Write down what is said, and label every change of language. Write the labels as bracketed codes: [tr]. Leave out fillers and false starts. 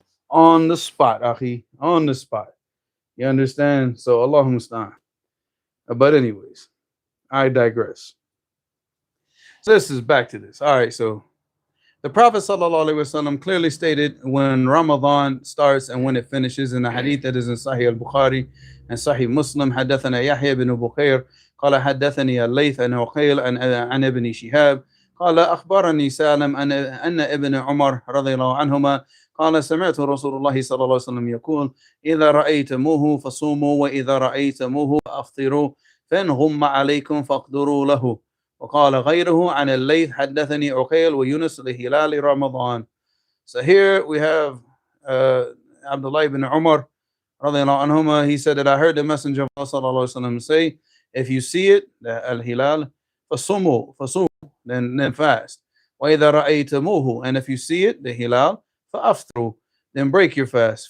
[en] On the spot, akhi. On the spot. You understand? So Allahu musta'an. But anyways, I digress. So this is back to this. All right, so the Prophet ﷺ clearly stated when Ramadan starts and when it finishes in the hadith that is in Sahih al-Bukhari and Sahih Muslim. [ar] حدثنا يحيى بن بكير قال حدثني الليث عن عقيل عن ابن شهاب قال أخبرني سالم أن ابن عمر رضي الله عنهما قال سمعت رسول الله صلى الله عليه وسلم يقول إذا رأيتموه فصوموا وإذا رأيتموه فأفطروا فإن غم عليكم فاقدروا له. وقال غيره عن الليث حدثني عقيل ويونس لهلال رمضان. [en] So here we have Abdullah ibn Umar radiallahu anhuma. He said that I heard the Messenger of Allah sallallahu alaihi wasallam say, if you see it, the al-hilal, fasumu, then fast. [ar] وَإِذَا رَأَيْتَمُوهُ, [en] and if you see it, the hilal, [ar] فَأَفْطِرُوا, [en] then break your fast.